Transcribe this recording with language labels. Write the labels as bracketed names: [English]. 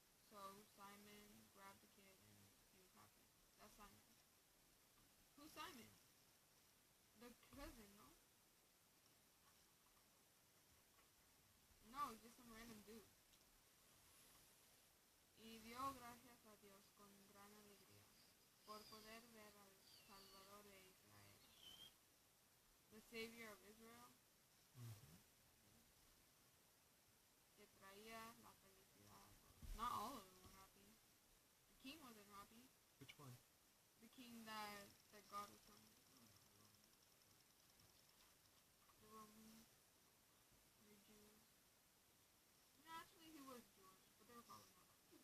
[English] So Simon grabbed the kid and he was happy. That's Simon. Who's Simon? The cousin, no? No, just some random dude. [Spanish] Y dio gracias a Dios con gran alegría por poder ver al Salvador de Israel, [English] the Savior of Israel, [Spanish] que traía la felicidad a todos. [English] Not all of them were happy. The king wasn't happy. Which one? The king that God was telling me. The Romans, the Jews. No, actually he was Jewish, but they were probably not happy.